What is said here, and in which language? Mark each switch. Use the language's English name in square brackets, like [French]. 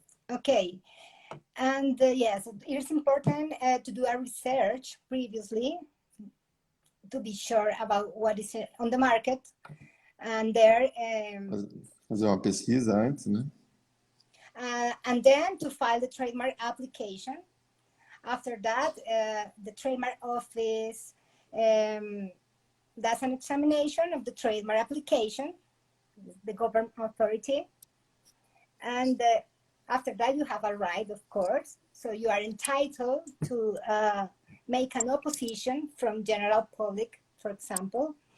[English] Okay, and yes, it's important to do a research previously to be sure about what is on the market. And there, [Portuguese] fazer uma pesquisa antes, né? [English] And then to file the trademark application. After that, the trademark office does an examination of the trademark application, the government authority. And after that, you have a right, of course. So you are entitled to make an opposition from general public, for example.